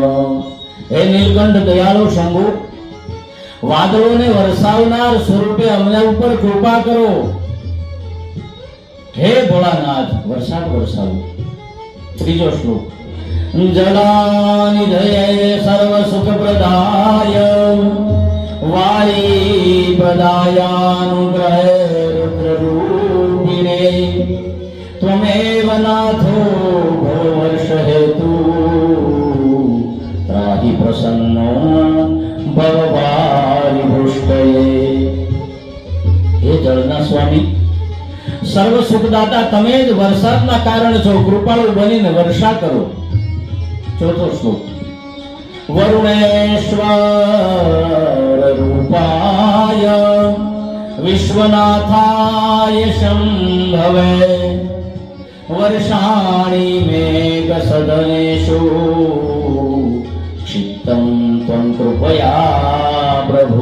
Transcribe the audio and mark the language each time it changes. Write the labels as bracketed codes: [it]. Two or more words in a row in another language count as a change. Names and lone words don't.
[gu] હે નીલકંઠ, દયાળુ શંભુ, વાદળોને વરસાવનાર સ્વરૂપે અમને ઉપર કૃપા કરો. હે ભોળાનાથ, વરસાદ વરસાવો. ત્રીજો શ્લોક [sa] જલાનિધયે સર્વ સુખ પ્રદાય वायी प्रदायानुग्रहे रुद्ररूपिणे त्वमेव नाथो भववर्ष हेतु त्राहि प्रसन्नो भववारिभृष्टये। [gu] હે જળના સ્વામી, સર્વ સુખદાતા તમે જ વરસાદના કારણ છો, કૃપાળુ બનીને વર્ષા કરો। ચોથો શ્લોક [sa] વરુણેશ્વર રૂપાય વિશ્વનાથાય શંભવે વર્ષાણી મેઘ સદનેષુ ક્ષિપ્તં ત્વં કૃપયા પ્રભુ।